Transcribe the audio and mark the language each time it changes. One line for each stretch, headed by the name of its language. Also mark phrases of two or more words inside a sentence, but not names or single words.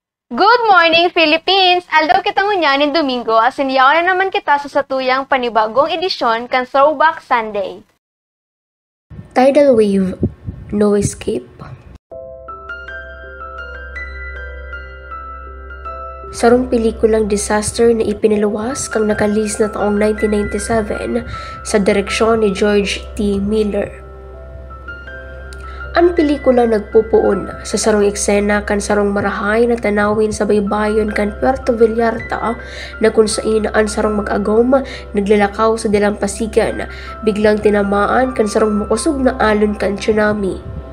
English: Good morning,
Bikol: Philippines! Aldaw kitang unyanin Domingo, asinyaw na naman kita sa satuyang panibagong edisyon kan Throwback Sunday. Tidal wave, no escape. Sarong pelikulang disaster na ipinaluwas kang nakalis na taong 1997 sa direksyon ni George T. Miller. Ang pelikula nagpupuon sa sarong eksena kan sarong marahay na tanawin sa baybayon kan Puerto Vallarta na kung saan ang sarong mag-agom naglalakaw sa dalampasigan biglang tinamaan kan sarong makusog na alon kan tsunami.